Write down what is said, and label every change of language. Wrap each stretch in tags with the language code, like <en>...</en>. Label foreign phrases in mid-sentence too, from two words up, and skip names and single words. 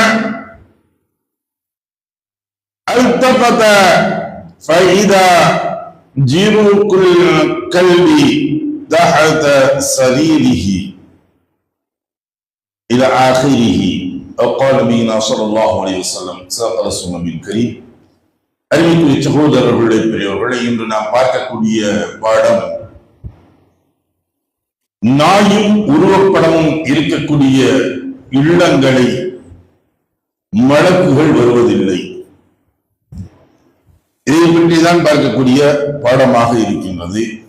<ar>التفت فإذا جيروك الكلب تحت سريره إلى آخره أو قال نبينا صلى الله عليه وسلم صدق رسول النبي الكريم.</ar> <ta>அருமைக்குரிய சகோதரர்களே, பெரியவர்களே, இன்று நாம் பார்க்கக்கூடிய பாடம் நாயும் உருவப்படமும் இருக்கக்கூடிய இல்லங்களை மலக்குகள் வருவதில்லை. இதை பற்றிதான் பார்க்கக்கூடிய பாடமாக இருக்கின்றது.</ta>